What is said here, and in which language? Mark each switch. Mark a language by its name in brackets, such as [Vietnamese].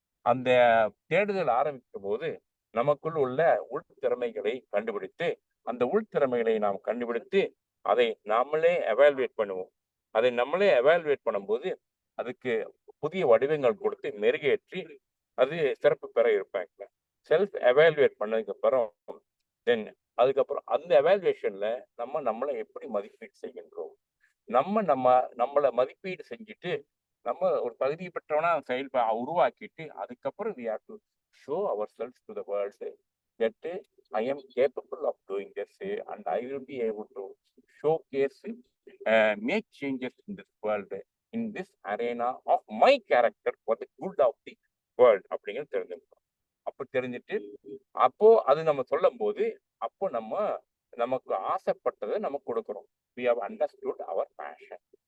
[Tamil] அந்த தேடுதல் ஆரம்பிக்கும் போது நமக்குள் உள்ள உள் திறமைகளை கண்டுபிடித்து, அந்த உள் திறமைகளை நாம் கண்டுபிடித்து அதை நாமளே எவாலுவேட் பண்ணுவோம். அதை நம்மளே எவாலுவேட் பண்ணும்போது அதுக்கு புதிய வடிவங்கள் கொடுத்து மெருகேற்றி அது சிறப்பு பெற இருப்பாங்க. செல்ஃப் எவாலுவேட் பண்ணதுக்கு அப்புறம் தென் அதுக்கப்புறம் அந்த எவாலுவேஷன்ல நம்மளை எப்படி மதிப்பீடு செய்கின்றோம், நம்மளை மதிப்பீடு செஞ்சுட்டு நம்ம ஒரு தகுதி பெற்றவனா உருவாக்கிட்டு அதுக்கப்புறம் [English] we have to show ourselves to the world that I am capable of doing this and I will be able to showcase, make changes in this world, in this arena of my character for the good of the world [Tamil] அப்படிங்கிறது தெரிஞ்சுக்கணும். அப்போ தெரிஞ்சுட்டு அப்போ அது நம்ம சொல்லும் போது அப்போ நமக்கு ஆசைப்பட்டதை நம்ம கொடுக்குறோம். [English] we have understood our passion.